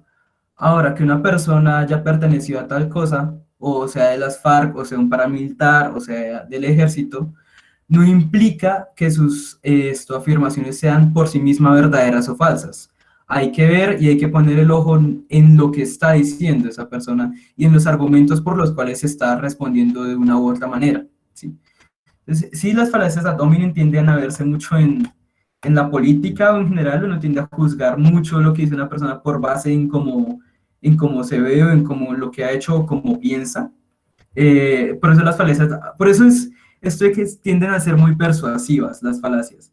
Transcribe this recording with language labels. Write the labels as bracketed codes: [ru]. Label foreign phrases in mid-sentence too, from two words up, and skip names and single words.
[es] Ahora, que una persona haya pertenecido a tal cosa, o sea de las FARC, o sea un paramilitar, o sea del ejército, no implica que sus afirmaciones sean por sí mismas verdaderas o falsas. Hay que ver y hay que poner el ojo en lo que está diciendo esa persona y en los argumentos por los cuales se está respondiendo de una u otra manera. ¿Sí? Entonces, sí, las falacias [la] ad hominem [es] tienden a verse mucho en la política o en general, uno tiende a juzgar mucho lo que dice una persona por base en cómo se ve o en cómo lo que ha hecho o cómo piensa. Por eso las falacias, por eso es esto de que tienden a ser muy persuasivas las falacias.